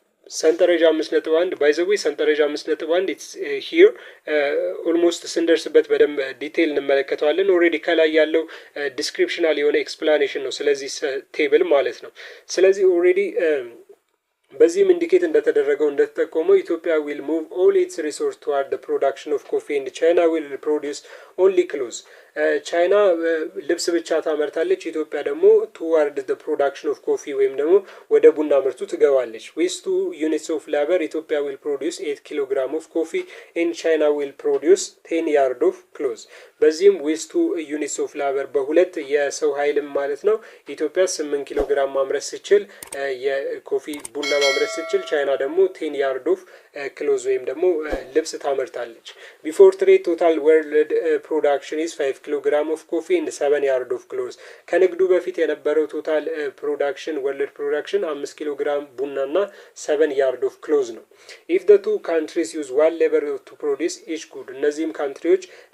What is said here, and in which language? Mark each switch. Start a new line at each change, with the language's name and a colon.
Amharic: ሰንጠረዥ 5.1
English: by the way
Amharic: ሰንጠረዥ 5.1
English: it's here almost
Amharic: ስንደርስበት በደንብ ዲቴይል እንመለከተዋለን። ኦልሬዲ ከላይ ያለው ዲስክሪፕሽናል የሆነ ኤክስፕላኔሽን ነው ስለዚህ ቴብል ማለት ነው። ስለዚህ ኦልሬዲ በዚህም ኢንዲኬት እንደተደረገው እንደተጠቆመው ኢትዮጵያ
English: will move all its resources toward the production of coffee and China will produce only clothes.
Amharic: ቻይና ልብስ ብቻ ታመርታለች ኢትዮጵያ ደግሞ
English: toward the production of coffee
Amharic: ወይም ደግሞ ወደ ቡና ምርቱ ትገባለች።
English: with 2 units of labor ኢትዮጵያ will produce 8 kilogram of coffee and China will produce 10 yard of clothes.
Amharic: በዚህም
English: with 2 units of labor
Amharic: በሁለት የሰው ኃይልም ማለት ነው ኢትዮጵያ 8 ኪሎ ግራም ማምረት ሲችል የኮፊ ቡና ማምረት ስትችል ቻይና ደግሞ 10 ያርድ ኦፍ ክሎዝ ወይም ደግሞ ልብስ ታመርታለች።
English: ቢፎር ትሬድ ቶታል ወርልድ ፕሮዳክሽን ኢዝ 5 ኪሎ ግራም ኦፍ ኮፊ ኤንድ 7 ያርድ ኦፍ ክሎዝ።
Amharic: ከንግዱ በፊት የነበረው ቶታል ፕሮዳክሽን ወርልድ ፕሮዳክሽን 5 ኪሎ ግራም ቡናና 7 ያርድ ኦፍ ክሎዝ ነው።
English: ኢፍ ዘ ቱ ካንትሪስ ዩዝ ዋን ሌበር ቱ ፕሮዲስ ኢች ጉድ።
Amharic: እነዚህም ካንትሪዎች